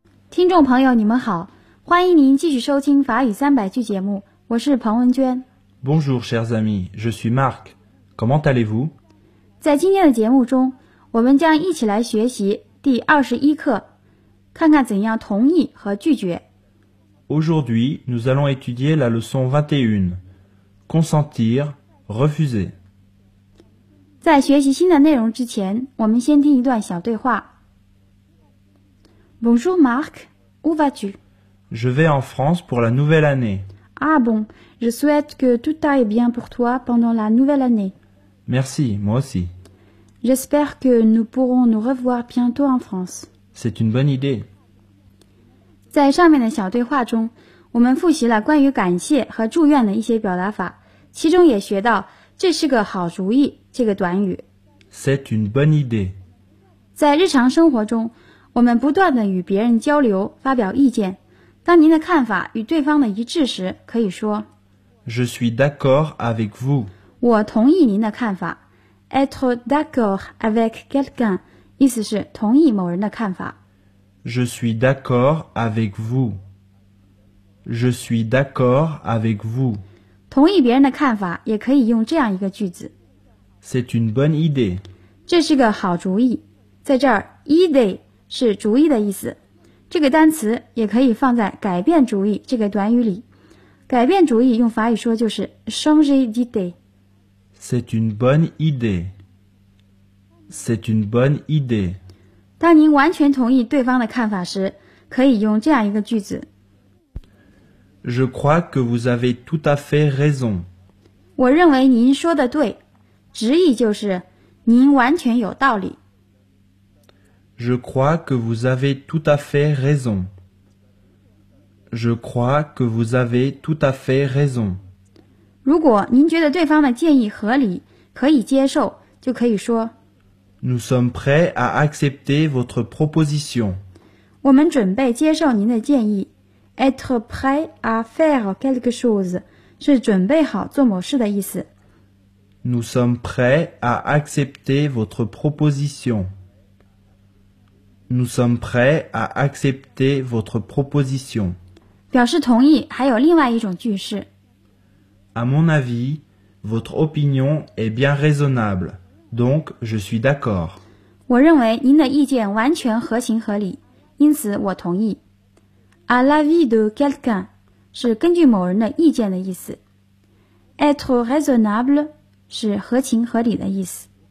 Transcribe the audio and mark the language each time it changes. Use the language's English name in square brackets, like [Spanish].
[Chinese] 听众朋友，你们好，欢迎您继续收听法语三百句节目，我是彭文娟。 [French] Bonjour, chers amis, je suis Marc. Comment allez-vous? [Chinese] 在今天的节目中，我们将一起来学习第21课，看看怎样同意和拒绝。 [French] Aujourd'hui, nous allons étudier la leçon 21, consentir, refuser. [Chinese] 在学习新的内容之前，我们先听一段小对话。 [French] Bonjour, Marc. Où vas-tu? Je vais en France pour la nouvelle année. Ah bon, je souhaite que tout aille bien pour toi pendant la nouvelle année. Merci, moi aussi. J'espère que nous pourrons nous revoir bientôt en France. C'est une bonne idée. [Chinese] 在上面的小对话中，我们复习了关于感谢和祝愿的一些表达法，其中也学到这是个好主意这个短语。 [French] C'est une bonne idée. [Chinese] 在日常生活中，我们不断地与别人交流，发表意见。当您的看法与对方的一致时，可以说 [French] Je suis d'accord avec vous. [Chinese] 我同意您的看法。 [French] Être d'accord avec quelqu'un, [Chinese] 意思是同意某人的看法。 [French] Je suis d'accord avec vous. Je suis d'accord avec vous. [Chinese] 同意别人的看法也可以用这样一个句子。 [French] C'est une bonne idée. [Chinese] 这是个好主意。在这儿 idée是主意的意思，这个单词也可以放在改变主意这个短语里。改变主意用法语说就是 [French] changer d'idée。 C'est une bonne idée. C'est une bonne idée. [Chinese] 当您完全同意对方的看法时，可以用这样一个句子。 [French] Je crois que vous avez tout à fait raison. [Chinese] 我认为您说的对，直译就是您完全有道理。 [French] Je crois que vous avez tout à fait raison. Je crois que vous avez tout à fait raison. [Chinese] 如果您觉得对方的建议合理，可以接受，就可以说 [French] Nous sommes prêts à accepter votre proposition. [Chinese] 我们准备接受您的建议。 [French] Être prêt à faire quelque chose [Chinese] 是准备好做某事的意思。 [French] Nous sommes prêts à accepter votre proposition. Nous sommes prêts à accepter votre proposition. [Chinese] 表示同意还有另外一种句式。 [French] À mon avis, votre opinion est bien raisonnable, donc je suis d'accord. [Chinese] 我认为您的意见完全合情合理，因此我同意。 [French] À l'avis de quelqu'un [Chinese] 是根据某人的意见的意思。 [French] Être raisonnable [Chinese] 是合情合理的意思。